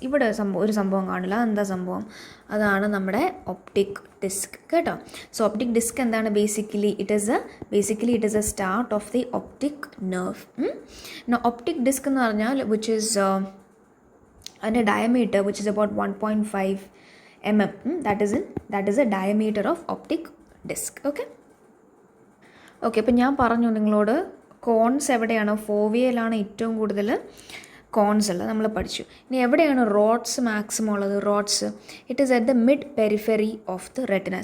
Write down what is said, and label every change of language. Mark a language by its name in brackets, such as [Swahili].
[Malayalam] ഇവിടെ ഒരു സംഭവം കാണില്ല. എന്താ സംഭവം? അതാണ് നമ്മുടെ ഒപ്റ്റിക് ഡിസ്ക് കേട്ടോ. സോ ഒപ്റ്റിക് ഡിസ്ക് എന്താണ്? [English] Basically it is a start of the optic nerve. Optic disc എന്ന് പറഞ്ഞാൽ which is അതിൻ്റെ diameter which is about 1.5 mm. that is a diameter of optic disc. [Malayalam] Okay, അപ്പോൾ ഞാൻ പറഞ്ഞു നിങ്ങളോട് cons എവിടെയാണ്? ഫോവിയയിലാണ് ഏറ്റവും കൂടുതൽ കോൺസ് ഉള്ളത് നമ്മൾ പഠിച്ചു. ഇനി എവിടെയാണ് റോഡ്സ് മാക്സിമം ഉള്ളത്? [English] Rods it is at the mid periphery of the retina.